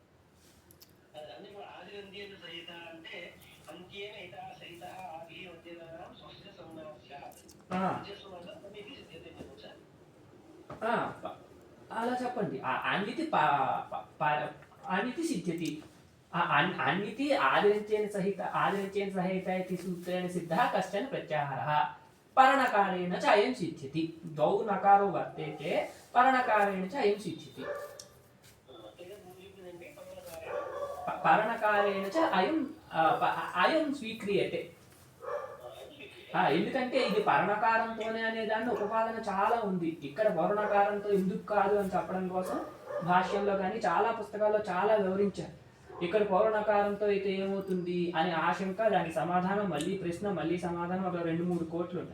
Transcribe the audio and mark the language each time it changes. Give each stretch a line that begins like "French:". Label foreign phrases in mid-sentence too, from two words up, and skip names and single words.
Telugu: అలా చెప్పండి.
Sanskrit: అనితి సిద్ధ్యతి. అనితి ఆదిరంచేన సహిత इति सूत्रेण सिद्धः कश्चन प्रत्याहारः परणकारेण च अयं सिद्ध्यति. द्वौ नकारो वर्तेते, परणकारेण च अयं सिद्ध्यति. परणकारेण च अयं स्वीक्रियते.
Telugu: ఎందుకంటే ఇది పర్ణకారంతోనే అనే దాన్ని ఉపపాదన చాలా ఉంది. ఇక్కడ పర్ణకారంతో ఎందుకు కాదు అని చెప్పడం కోసం భాష్యంలో కానీ చాలా పుస్తకాల్లో చాలా వివరించారు. ఇక్కడ పౌర్ణకారంతో అయితే ఏమవుతుంది అనే ఆశంక, దానికి సమాధానం, మళ్ళీ ప్రశ్న, మళ్ళీ సమాధానం, ఒక 2-3 కోట్లు ఉన్నాయి.